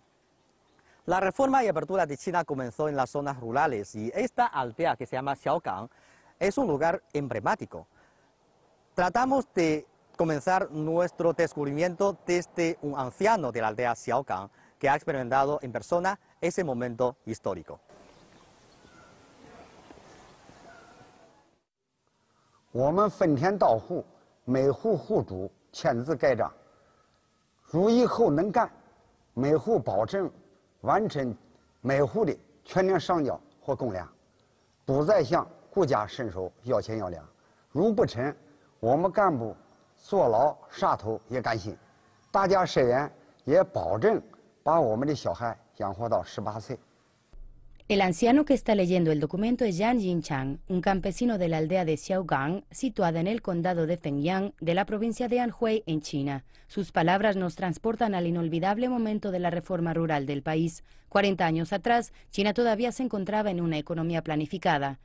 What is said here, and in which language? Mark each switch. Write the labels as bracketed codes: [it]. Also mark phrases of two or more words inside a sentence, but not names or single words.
[es] La reforma y apertura de China comenzó en las zonas rurales y esta aldea que se llama Xiaogang es un lugar emblemático. Tratamos de comenzar nuestro descubrimiento desde un anciano de la aldea Xiaogang que ha experimentado en persona ese momento histórico. [zh] 我们分田到户，每户户主签字盖章。如以后能干，每户保证完成每户的全年上缴或公粮，不再向国家伸手要钱要粮。如不成，我们干部坐牢杀头也甘心。大家社员也保证把我们的小孩养活到18岁。 [es] El anciano que está leyendo el documento es Yang Yingchang, un campesino de la aldea de Xiaogang, situada en el condado de Fengyang, de la provincia de Anhui, en China. Sus palabras nos transportan al inolvidable momento de la reforma rural del país. 40 años atrás, China todavía se encontraba en una economía planificada.